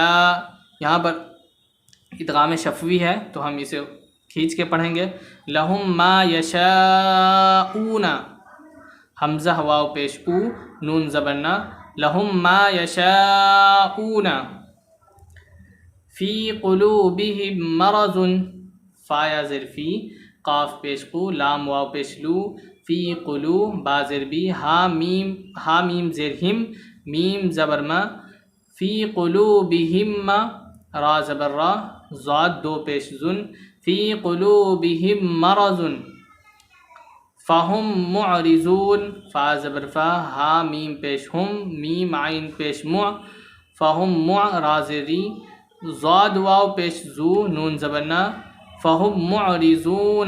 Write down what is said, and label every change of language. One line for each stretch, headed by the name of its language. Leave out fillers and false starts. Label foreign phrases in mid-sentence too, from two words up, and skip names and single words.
Urdu: یہاں پر ادغام شفوی ہے تو ہم اسے کھینچ کے پڑھیں گے،
Arabic: لہم ما یشاؤون،
Urdu: حمزہ واو پیش او، نون زبر نا،
Arabic: لہم ما یشاؤون۔ فی قلوبہم مرض،
Urdu: فا یا زیر فی، قاف پیش قو، لام واو پیش لو، فی قلو، با زیر بی، ہا میم زیر ہم، میم زبر ما،
Arabic: فی قلوبہم،
Urdu: را زبر را، ضاد دو پیش زن،
Arabic: فی قلوبہم مرض، فہم معرضون،
Urdu: فا زبر فا، ہا میم پیش ہم، میم عین پیش مع، فہم مع، را زیر ری، ضاد واو پیش زو، نون زبر نا،
Arabic: فہم معرضون۔